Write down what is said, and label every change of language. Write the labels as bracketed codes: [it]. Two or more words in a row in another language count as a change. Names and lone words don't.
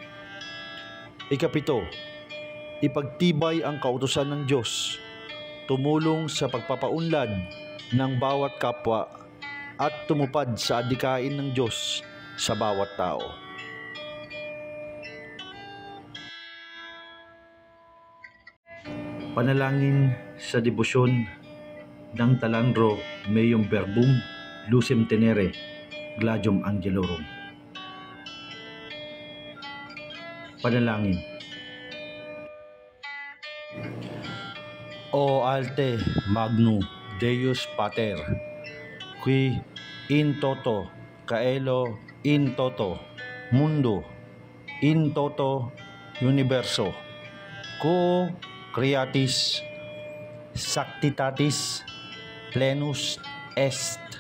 [tl] Ika-7, ipagtibay ang kautusan ng Diyos, tumulong sa pagpapaunlad ng bawat kapwa at tumupad sa adhikain ng Diyos sa bawat tao. Panalangin sa debosyon ng talandro meum verbum lucem tenere gladium angelorum. Panalangin. [la] O alte magno Deus Pater, qui in toto caelo in toto mundo in toto universo quo creatis sanctitatis plenus est.